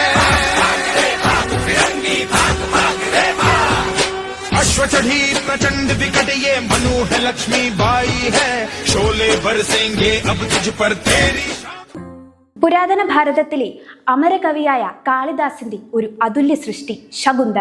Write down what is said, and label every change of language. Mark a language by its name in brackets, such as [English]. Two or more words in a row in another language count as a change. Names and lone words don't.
[Hindi] अश्व चढ़ी प्रचंड विकट ये मनु है, लक्ष्मी बाई है, शोले बरसेंगे अब तुझ पर तेरी। [Malayalam] പുരാതന ഭാരതത്തിലെ അമരകവിയായ കാളിദാസന്റെ ഒരു അതുല്യ സൃഷ്ടി ശകുന്തള.